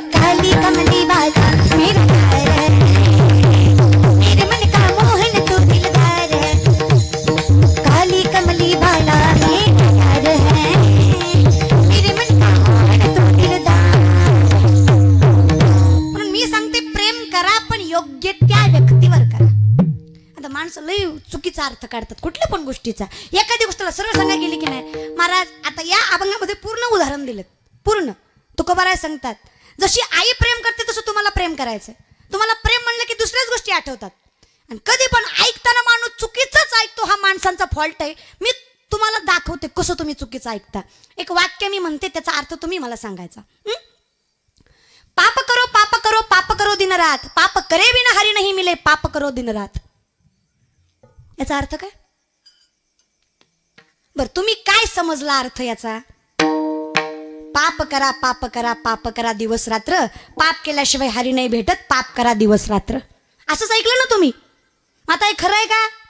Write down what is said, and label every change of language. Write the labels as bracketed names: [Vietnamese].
[Hindi] काली कमली वाला मेरा यार है, मेरे मन का मोहन तू दिलदार है. काली कमली वाला मेरा यार है, मेरे मन का मोहन तू दिलदार. [Marathi] म्हणून मी सांगते प्रेम करा, पण योग्य त्या व्यक्तीवर करा. आता माणसं लय चुकीचा अर्थ काढतात कुठल्या पण गोष्टीचा. एखादी गोष्टीला सरळ सांगायला गेली की नाही महाराज, आता या अभंगामध्ये पूर्ण उदाहरण दिलं, पूर्ण तुकोबाराय सांगतात जशी आई प्रेम करते तसं तुम्हाला प्रेम करायचंय. तुम्हाला प्रेम म्हणलं की दुसऱ्याच गोष्टी आठवतात, आणि कधी पण ऐकताना माणूस चुकीचंच ऐकतो, हा माणसांचा फॉल्ट आहे. मी तुम्हाला दाखवते कसं तुम्ही चुकीचं ऐकता. एक वाक्य मी म्हणते, त्याचा अर्थ तुम्ही मला सांगायचा. [Hindi] पाप करो पाप करो पाप करो दिन रात, पाप करे बिना हरी नहीं मिले, पाप करो दिन रात. [Marathi] याचा अर्थ काय बर, तुम्ही काय समजला अर्थ याचा? पाप करा पाप करा पाप करा दिवस रात्र, पाप केल्याशिवाय हरी नाही भेटत, पाप करा दिवस रात्र. असंच ऐकलं ना तुम्ही? आता हे खरं आहे का?